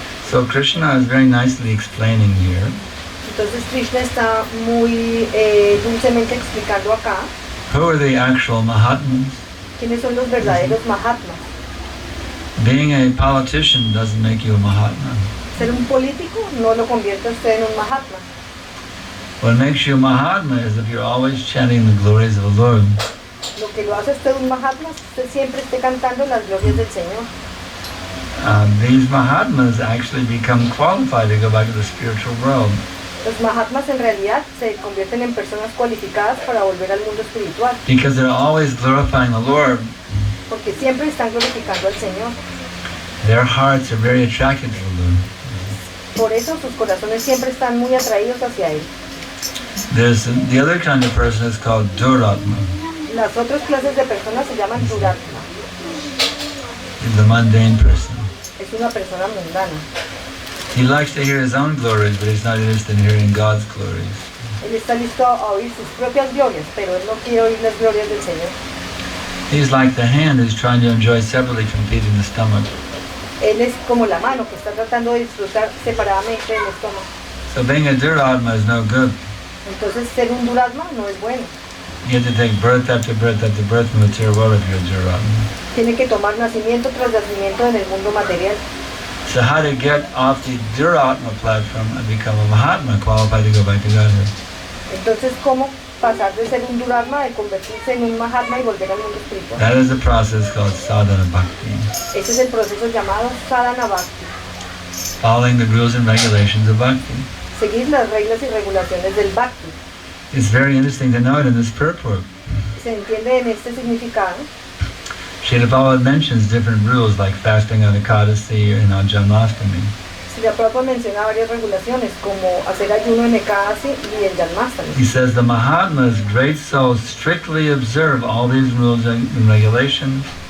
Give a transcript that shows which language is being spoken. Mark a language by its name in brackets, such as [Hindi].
[English] So Krishna is very nicely explaining here. [Spanish] Entonces Krishna está muy dulcemente explicando acá [English] Who are the actual Mahatmas? [Spanish] quiénes son los verdaderos Mahatmas. [English] Being a politician doesn't make you a Mahatma. [Spanish] Ser un político no lo convierte a usted en un Mahatma. [English] What makes you a Mahatma is if you're always chanting the glories of the Lord. [Spanish] Lo que lo hace a usted un Mahatma es que usted siempre esté cantando las glorias del Señor. [English] These Mahatmas actually become qualified to go back to the spiritual world. [Spanish] Los Mahatmas en realidad se convierten en personas cualificadas para volver al mundo espiritual. [English] Because they're always glorifying the Lord. [Spanish] Porque siempre están glorificando al Señor. [English] Their hearts are very attracted to the Lord. [Spanish] Por eso sus corazones siempre están muy atraídos hacia Él. [English] There's the other kind of person is called Duratma. [Spanish] Las otras clases de personas se llaman Duratma. [English] The mundane person. [Spanish] Es una persona mundana. [English] He likes to hear his own glories, but he's not interested in hearing God's glories. [Spanish] Él está listo a oír sus propias glorias, pero él no quiere oír las glorias del Señor. [English] He's like the hand who's trying to enjoy separately from feeding the stomach. [Spanish] Él es como la mano que está tratando de disfrutar separadamente del estómago. [English] So being a Duratma is no good. [Spanish] Entonces ser un duratma no es bueno. [English] You have to take birth after birth after birth in the material world if you're a Duratma. [Spanish] Tiene que tomar nacimiento tras nacimiento en el mundo material. [English] So how to get off the Duratma platform and become a Mahatma qualified to go back to Godhead? [Spanish] Entonces, ¿cómo pasar de ser un duratma, de convertirse en un mahatma y volver al mundo espiritual? [English] That is a process called sadhana bhakti. [Spanish] Ese es el proceso llamado sadhana bhakti. [English] Following the rules and regulations of bhakti. [Spanish] Seguir las reglas y regulaciones del bhakti. [English] It's very interesting to note in this purport. [Spanish] Se entiende en este significado. [English] Srila Bhagavad mentions different rules like fasting on Ekadasi and on Janmashtami. [Spanish] Srila Prabhupada menciona varias regulaciones como hacer ayuno en Ekadasi y en Janmashtami. [English] He says the Mahatmas, great souls, strictly observe all these rules and regulations.